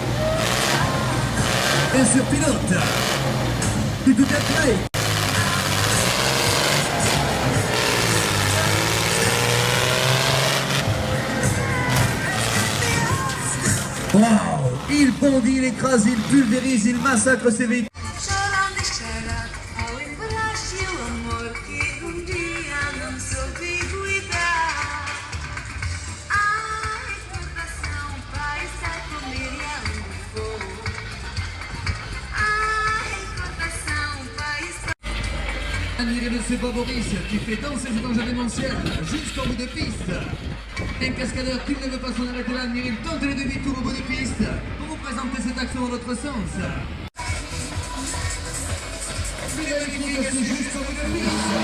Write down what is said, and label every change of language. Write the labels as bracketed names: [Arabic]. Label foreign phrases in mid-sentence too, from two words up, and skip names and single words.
[French] Bien sûr, pilote. Tu tout est prêt. Wow! Il bondit, il écrase, il pulvérise, il massacre ses véhicules. [Portuguese] Chorando e chorando ao embraste o amor que dia não soube cuidar. A recordação vai estar comigo aonde for. A recordação vai estar. [French] Admirez de ce Boris qui fait danser cet engin démentiel jusqu'au bout de piste. Un cascadeur qui ne veut pas s'en arrêter là, admirez, il tente les demi-tours au bout de piste pour vous présenter cette action dans votre sens. C'est jusqu'au bout de piste.